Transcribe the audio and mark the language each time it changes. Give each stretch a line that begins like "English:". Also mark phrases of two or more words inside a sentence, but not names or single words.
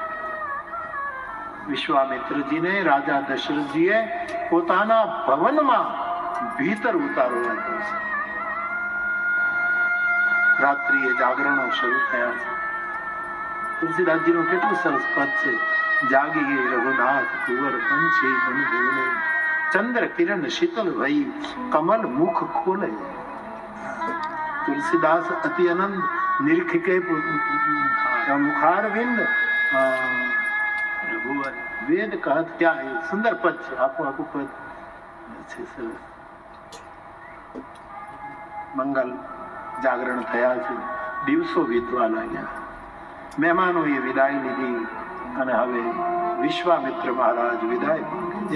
Gujarati: વિશ્વામિત્રજીને રાજા દશરથજીએ પોતાના ભવનમાં ભીતર ઉતારો આપ્યો છે. રાત્રિએ જાગરણો શરૂ થયા છે. તુલસીદાસજીનું કેટલું સરસ પદ છે.
Braj: जागी गई रघुनाथ कुंवर पंछी बन बोले, चंद्र किरण शीतल भई कमल मुख खोले. तुलसीदास अति आनंद निरीक्षिके मुखारविंद रघुवर वेद कहत क्या है.
Gujarati: સુંદર પદ છે. આપો પદ છે સરસ. મંગલ જાગરણ થયા છે. દિવસો વીતવા લાગ્યા. મહેમાનોએ વિદાય લીધી અને હવે વિશ્વામિત્ર મહારાજ વિદાય માંગે.